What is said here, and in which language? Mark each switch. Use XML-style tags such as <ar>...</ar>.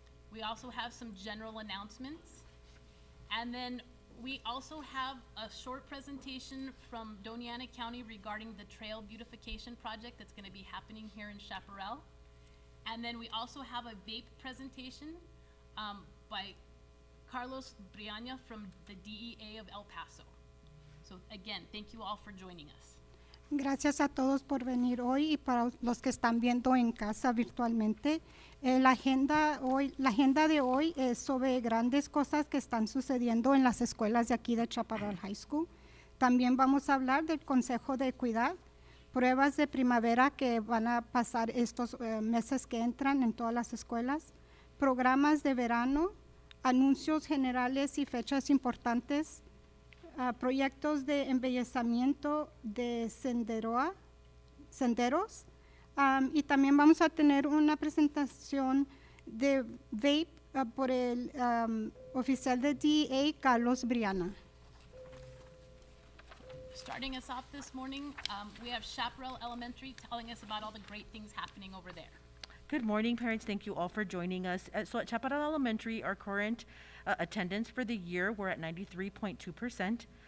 <en>We also have some general announcements. And then we also have a short presentation from Doña Ana County regarding the trail beautification project that's going to be happening here in Chaparral. And then we also have a vape presentation by Carlos Briaña from the DEA of El Paso. So again, thank you all for joining us.</en> <es>Gracias a todos por venir hoy y para los que están viendo en casa virtualmente. La agenda de hoy es sobre grandes cosas que están sucediendo en las escuelas de aquí de Chaparral High School. También vamos a hablar del Consejo de Equidad, pruebas de primavera que van a pasar estos meses que entran en todas las escuelas, programas de verano, anuncios generales y fechas importantes, proyectos de embellecimiento de senderos, y también vamos a tener una presentación de vape por el oficial de DEA, Carlos Briaña.</es> <en>Starting us off this morning, we have Chaparral Elementary telling us about all the great things happening over there. Good morning, parents. Thank you all for joining us. So at Chaparral Elementary, our current attendance for the year, we're at 93.2%.</en>